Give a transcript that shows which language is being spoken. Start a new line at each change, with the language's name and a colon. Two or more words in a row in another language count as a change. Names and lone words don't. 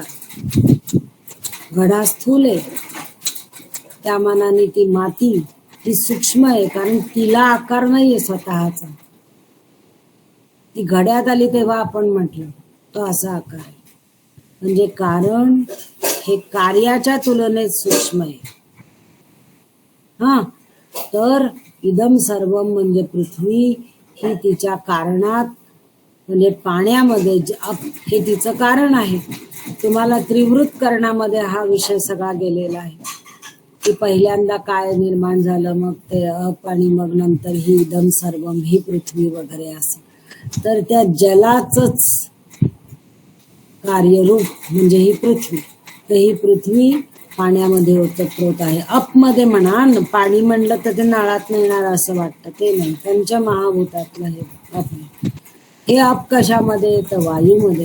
Marathi: घडा स्थूल आहे, त्या मानाने ती माती ती सूक्ष्म आहे, कारण तिला आकार नाहीये स्वतःचा. ती घड्यात आली तेव्हा आपण म्हटलं तो असा आकार आहे. म्हणजे कारण हे कार्याच्या तुलनेत सूक्ष्म आहे. तर
Sanskrit: इदम सर्वम
Marathi: म्हणजे पृथ्वी ही तिच्या कारणात, म्हणजे पाण्यामध्ये हे तिचं कारण आहे. तुम्हाला त्रिवृत करणामध्ये हा विषय सगळा गेलेला आहे की पहिल्यांदा काय निर्माण झालं, मग ते अप आणि मग नंतर ही
Sanskrit: इदम सर्वम
Marathi: ही पृथ्वी वगैरे असं. तर त्या जलाचंच कार्यरूप म्हणजे ही पृथ्वी. तर ही पृथ्वी पाण्यामध्ये ओतप्रोत आहे. अपमध्ये म्हणा, पाणी म्हणलं तर ते नळात येणार असं वाटतं, ते नाही. पंचमहाभूतातलं हे अप. हे अप कशामध्ये? तर वायूमध्ये.